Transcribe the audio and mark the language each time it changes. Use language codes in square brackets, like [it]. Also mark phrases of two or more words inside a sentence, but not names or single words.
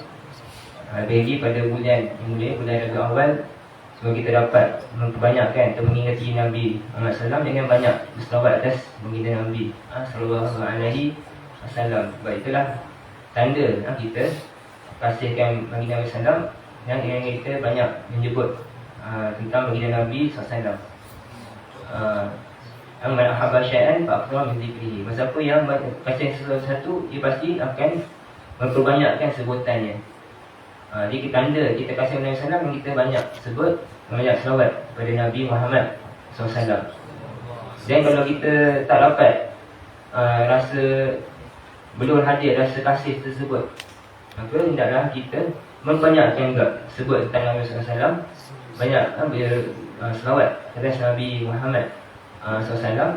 [ms] Lagi pada bulan yang mulia, bulan Rabiul Awal, semoga kita dapat memperbanyakkan atau mengingati Nabi Muhammad SAW dengan banyak berselawat atas baginda Nabi [ar] صلى الله عليه وسلم. [ms] Sebab itulah tanda kita kasihkan baginda Nabi SAW, dan dengan kita banyak menyebut tentang baginda Nabi SAW. [ar] من أحب شيئا فأكثر من ذكره. [ms] Siapa yang kasih sesuatu, dia pasti akan memperbanyakkan sebutannya. Jadi tanda kita kasih Nabi SAW, yang kita banyak sebut, banyak selawat kepada Nabi Muhammad SAW. Dan kalau kita tak dapat rasa belum hadir rasa kasih tersebut, maka hendaklah kita membanyakkan juga sebut tentang Nabi SAW, banyak selawat atas Nabi Muhammad SAW.